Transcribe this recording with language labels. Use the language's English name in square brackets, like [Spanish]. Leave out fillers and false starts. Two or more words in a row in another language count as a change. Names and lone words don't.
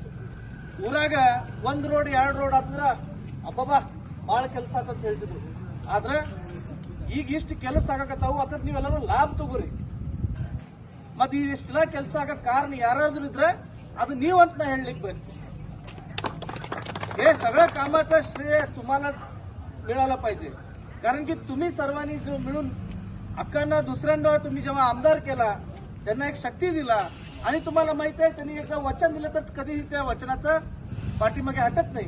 [Kannada] ಊರಾಗ 1 ರೋಡ್ 2 ರೋಡ್ ಆದ್ರ ಅಬ್ಬಬ್ಬಾ ಬಹಳ ಕೆಲಸ ಅಂತ ಹೇಳ್ತಿದ್ರು. ಆದ್ರೆ ಈಗ ಇಷ್ಟು ಕೆಲಸ ಆಗಕತ್ತಾವು, ಅದ್ರ ನೀವೆಲ್ಲರೂ ಲಾಭ ತಗೋರಿ. ಮತ್ತೆ ಇಷ್ಟೆಲ್ಲ ಕೆಲಸ ಆಗಕ್ ಕಾರಣ ಯಾರಾದ್ರೂ ಇದ್ರೆ ಅದು ನೀವಂತ ನಾ ಹೇಳಲಿಕ್ಕೆ बसते. [Marathi] हे सगळं कामाचं श्रेय तुम्हालाच मिळालं पाहिजे. कारण की तुम्ही सर्वांनी जो मिळून अक्कांना दुसऱ्यांदा तुम्ही जेव्हा आमदार केला त्यांना एक शक्ती दिला आणि तुम्हाला माहिती आहे त्यांनी एकदा वचन दिलं तर कधीही त्या वचनाचं पाठीमागे हटत नाही.